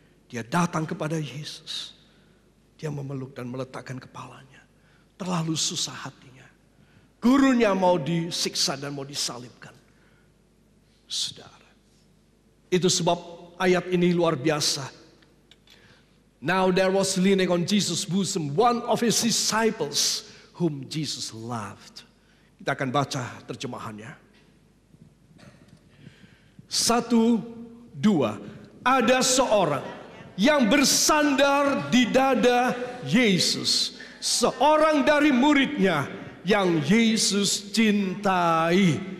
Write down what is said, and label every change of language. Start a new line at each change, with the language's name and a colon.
Indonesian: Dia datang kepada Yesus. Dia memeluk dan meletakkan kepalanya. Terlalu susah hatinya. Gurunya mau disiksa dan mau disalibkan. Saudara. Itu sebab ayat ini luar biasa.
English: Now there was leaning on Jesus' bosom one of his disciples whom Jesus loved.
Indonesian: Kita akan baca terjemahannya. 1, 2. Ada seorang yang bersandar di dada Yesus. Seorang dari muridnya yang Yesus cintai.